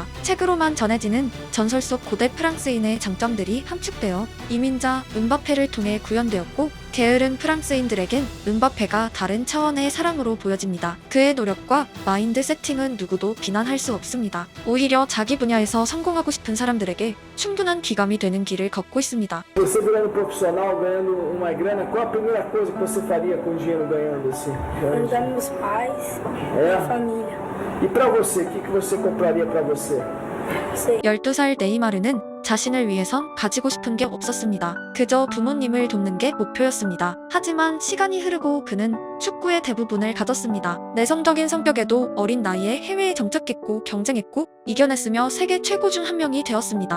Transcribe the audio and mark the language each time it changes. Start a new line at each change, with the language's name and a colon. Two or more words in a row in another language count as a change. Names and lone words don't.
Korean: 책으로만 전해지는 전설 속 고대 프랑스인의 장점들이 함축되어 이민자 음바페를 통해 구현되었고 게으른 프랑스인들에겐 음바페가 다른 차원의 사랑으로 보여집니다. 그의 노력과 마인드 세팅은 누구도 비난할 수 없습니다. 오히려 자기 분야에서 성공하고 싶은 사람들에게 충분한 귀감이 되는 길을 걷고 있습니다.
Portuguese: Você virando profissional, ganhando uma grana, qual a primeira coisa que você faria com o dinheiro ganhando assim? Ajudar meus pais, minha família. E pra você, o que você compraria pra você? Sei.
Korean: 12살 네이마르는 자신을 위해선 가지고 싶은 게 없었습니다. 그저 부모님을 돕는 게 목표였습니다. 하지만 시간이 흐르고 그는 축구의 대부분을 가졌습니다. 내성적인 성격에도 어린 나이에 해외에 정착했고 경쟁했고 이겨냈으며 세계 최고 중 한 명이 되었습니다.